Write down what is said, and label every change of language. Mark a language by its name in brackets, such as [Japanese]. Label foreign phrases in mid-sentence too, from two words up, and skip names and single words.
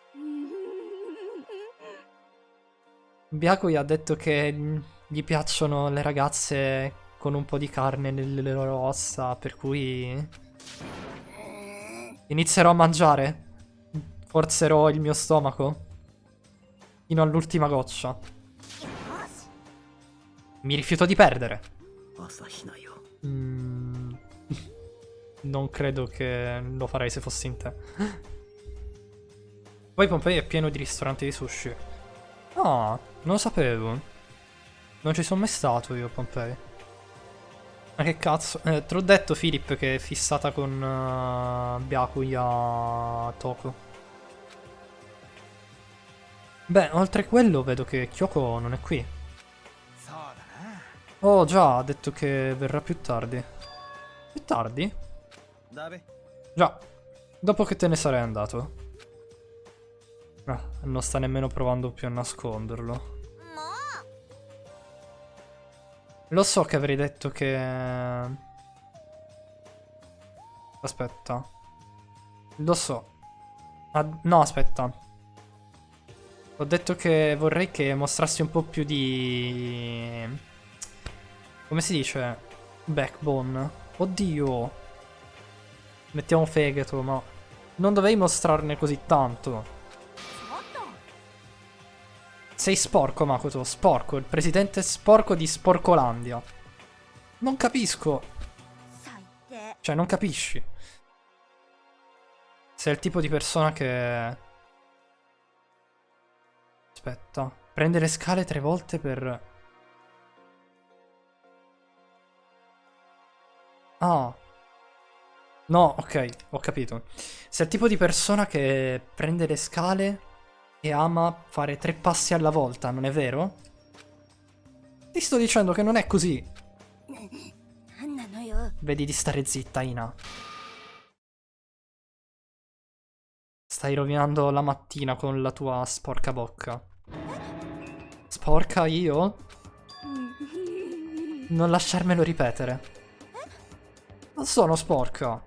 [Italian] Byakuya ha detto che gli piacciono le ragazze con un po' di carne nelle loro ossa, per cui inizierò a mangiare. Forzerò il mio stomaco fino all'ultima goccia. Mi rifiuto di perdere. [Japanese] 朝日奈よ [Italian] Non credo che lo farei se fossi in te. Poi Pompei è pieno di ristoranti di sushi. Ah, non lo sapevo. Non ci sono mai stato io a Pompei. Ma che cazzo? Te l'ho detto, Philip, che è fissata con Byakuya Toko. Beh, oltre a quello vedo che Kyoko non è qui. [Japanese] そうだな。 [Italian] Oh già, ha detto che verrà più tardi. Più tardi? [Japanese] だべ。 [Italian] Già, dopo che te ne sarai andato. Ah, non sta nemmeno provando più a nasconderlo. [Japanese] もう [Italian] Lo so che avrei detto che... Aspetta. Lo so. No, aspetta. Ho detto che vorrei che mostrassi un po' più di... Come si dice? Backbone. Oddio. Mettiamo fegato, ma... Non dovevi mostrarne così tanto. [Japanese] ちょっと [Italian] Sei sporco, Makoto, sporco, il presidente sporco di Sporcolandia. Non capisco. [Japanese] 最低。 [Italian] Cioè, non capisci. Sei il tipo di persona che... Aspetta. Prende le scale 3 volte per... Ah. No, ok, ho capito. Sei il tipo di persona che prende le scale e ama fare 3 passi alla volta, non è vero? Ti sto dicendo che non è così. [Japanese] 何なのよ。 [Italian] Vedi di stare zitta, Ina. Stai rovinando la mattina con la tua sporca bocca. Sporca io? Non lasciarmelo ripetere. Non sono sporca.